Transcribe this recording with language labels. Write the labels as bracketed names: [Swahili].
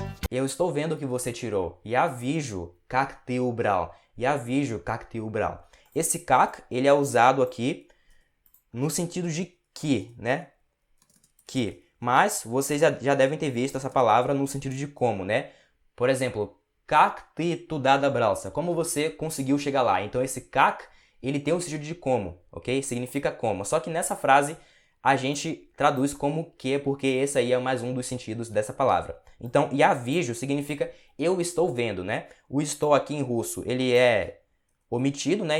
[Portuguese] Eu estou vendo o que você tirou. [Russian] Я вижу, как ты убрал. Я вижу, как ты убрал. [Portuguese] Esse как, ele é usado aqui no sentido de que, né? Que. Mas vocês já devem ter visto essa palavra no sentido de como, né? [Russian] Por exemplo, как ты туда добрался? [Portuguese] Como você conseguiu chegar lá? Então esse как, ele tem o sentido de como, ok? Significa como. Só que nessa frase a gente traduz como que, porque esse aí é mais um dos sentidos dessa palavra. Então, [Russian] я вижу [Portuguese] significa eu estou vendo, né? O estou aqui em russo, ele é omitido, né?